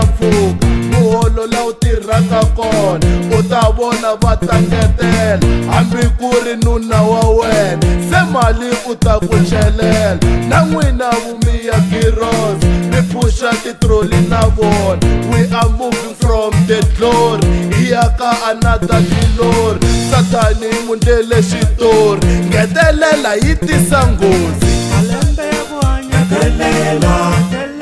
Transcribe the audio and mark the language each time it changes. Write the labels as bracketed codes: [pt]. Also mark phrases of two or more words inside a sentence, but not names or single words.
[ts] mpfhuka muholo la u tirhaka kona u ta vona va ta ngetela hambi ku ri nuna wa wena se mali u ta ku chelela na n'wina vumiya giros mi phusha titroli na vona [en] we are moving from the glory [ts] hi ya ka [en] another glory [ts] Satani mundlele xitori ngetelela yi tisa nghozi Malembe ya kuhanya delela.